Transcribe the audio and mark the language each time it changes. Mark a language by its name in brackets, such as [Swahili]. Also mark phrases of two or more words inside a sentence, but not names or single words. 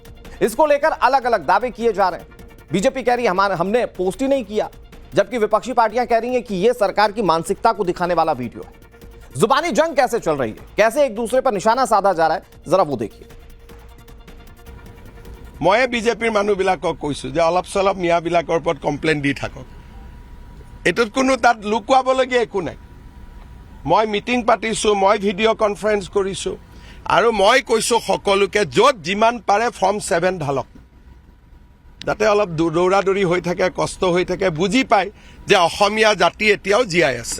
[Hindi] इसको लेकर अलग अलग दावे किए जा रहे हैं। बीजेपी कह रही है हमने पोस्ट ही नहीं किया, जबकि विपक्षी पार्टियां कह रही हैं कि यह सरकार की मानसिकता को दिखाने वाला वीडियो है। जुबानी जंग कैसे चल रही है, कैसे एक दूसरे पर निशाना साधा जा रहा है, जरा वो देखिए। [Assamese] মই বিজেপিৰ মানুবিলাকক কৈছো যে অলপ চলপ মিয়াবিলাকৰ ওপৰত কমপ্লেইন দি থাকক। এটোত কোনো তাত লুকুৱাবলগীয়া একো নাই। মই মিটিং পাতিছো, মই [English] video conference [Assamese] কৰিছো আৰু মই কৈছো সকলোকে য'ত যিমান পাৰে ফৰ্ম 7 ঢালক, যাতে অলপ দৌৰা দৌৰি হৈ থাকে, কষ্ট হৈ থাকে, বুজি পায় যে অসমীয়া জাতি এতিয়াও জীয়াই আছে।